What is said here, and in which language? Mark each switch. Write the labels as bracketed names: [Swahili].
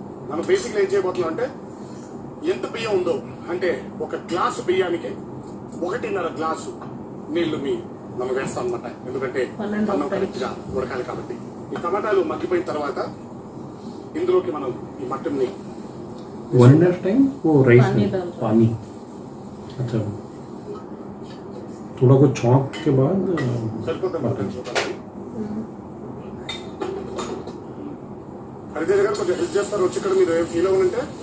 [Telugu] మనం బేసిక్గా ఏం చేయబోతున్నాం అంటే ఎంత బియ్యం ఉందో అంటే ఒక గ్లాసు బియ్యానికి 1.5 గ్లాసు నీళ్లు మనం వేస్తాం అనమాట. ఎందుకంటే అన్నం కరెక్ట్గా ఉడకాలి కాబట్టి. ఈ టమాటాలు మగ్గిపోయిన తర్వాత ఇందులోకి మనం ఈ మటన్ని [Hindi] 1.5 टाइम वो राइस पानी में डाल दो। पानी अच्छा थोड़ा कुछ छौंक के बाद [Telugu] సరిపోతుంది మటన్ చూడాలి. హరితేజ గారు కొంచెం హెల్ప్ చేస్తారు వచ్చి ఇక్కడ మీరు ఏం ఫీల్ అవ్వాలంటే